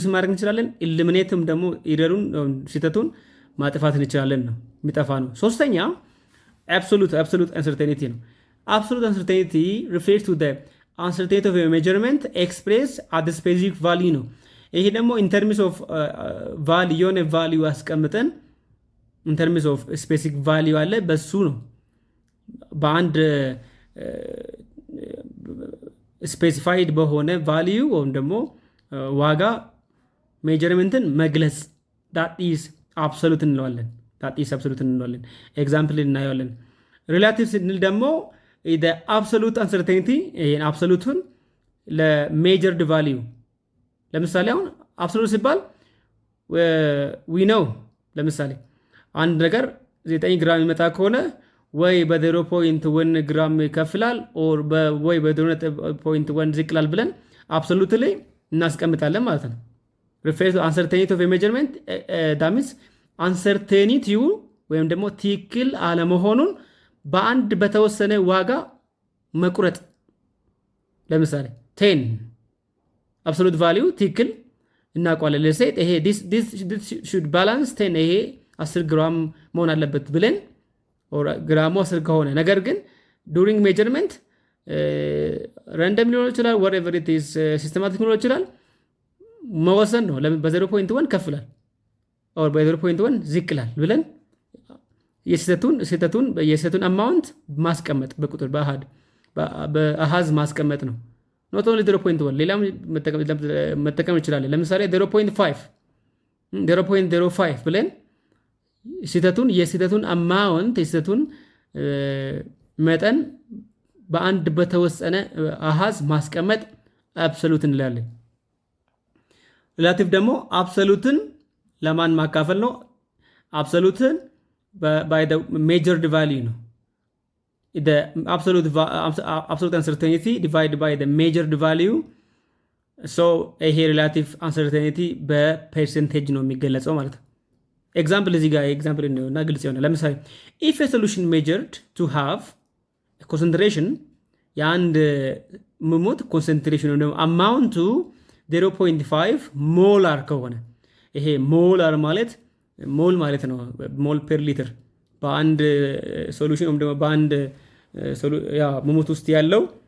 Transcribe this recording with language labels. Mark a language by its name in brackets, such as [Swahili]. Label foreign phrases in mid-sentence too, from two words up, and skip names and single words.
[Amharic] ማድረግ እንችላለን። ኢሊሚኔትም ደግሞ ኢረሩን ስህተቱን ማጥፋት እንችላለን ነው፣ የሚጠፋ ነው። ሶስተኛ [English] absolute uncertainty [Amharic] ነው። [English] absolute uncertainty refers to the uncertainty of measurement express at the specific value [Amharic] ነው። ይሄ ደግሞ [English] in terms of value [Amharic] የሆነ ቫልዩ አስቀምጠን [English] in terms of specific value [Amharic] አለ፣ በሱ ነው በአንድ ስፔሲፋይድ በሆነ ቫልዩ ወይም ደግሞ ዋጋ ሜጀርመንትን መግለጽ [English] that is absolute [Amharic] እንለዋለን። ኤግዛምፕል እናየዋለን። ሪላቲቭ ስንል ደግሞ [English] the absolute uncertainty [Amharic] ይሄን አብሶሉቱን ለሜጀርድ ቫልዩ ለምሳሌ አሁን አብሶሉት ሲባል [English] we know [Amharic] ለምሳሌ አንድ ነገር 9 ግራም ይመጣ ከሆነ ወይ በ0.1 ግራም ይከፍላል ኦር ወይ በ0.1 ዝቅ ይላል ብለን አብሶሉትሊ እናስቀምጣለን ማለት ነው። [English] refer to uncertainty of measurement that means [Amharic] አንሰርቴኒቲው ወይም ደግሞ ትክክል አለመሆኑን በአንድ በተወሰነ ዋጋ መቁረጥ። ለምሳሌ 10 አብሶሉት ቫልዩ ትክክል እናውቀዋለን። ለሴት ይሄ [English] this should balance [Amharic] 10 ይሄ 10 ግራም መሆን አለበት ብለን ግራሙ 10 ከሆነ ነገር ግን [English] during measurement [Amharic] ረንደም ሊሆን ይችላል፣ [English] whatever it is [Amharic] ሲስተማቲክ ሊሆን ይችላል፣ መወሰን ነው። ለምን በ0.1 ከፍላል ኦር በ0.1 ዝቅላል ብለን የስህተቱን አማውንት ማስቀመጥ በቁጥር በአሃዝ ማስቀመጥ ነው። [English] not only [Amharic] 0.1 ሌላም መጠቀም እንችላለን። ለምሳሌ 0.05 ብለን የስህተቱን አማውንት የስህተቱን መጠን በአንድ በተወሰነ አሃዝ ማስቀመጥ አብሶሉት እንላለን። ሪላቲቭ ደግሞ አብሶሉትን ለማን ማካፈል ነው? [English] አብሶሉትን by the measured value ነው። the absolute uncertainty divided by the measured value so ይሄ relative uncertainty [Amharic] በፐርሰንቴጅ ነው የሚገለጸው ማለት ነው። ኤግዛምፕል እዚህ ጋር ኤግዛምፕል እና ግልጽ ይሆናል። ለምሳሌ [English] if a solution measured to have a concentration [Amharic] የአንድ ምሙት ኮንሰንትሬሽን ነው አማውንቱ 0.5 ሞላር ከሆነ ይሄ ሞላር ማለት ሞል ማለት ነው። [English] mole per liter [Amharic] በአንድ ሶሉሽን ወይም ደግሞ በአንድ ምሙት ውስጥ ያለው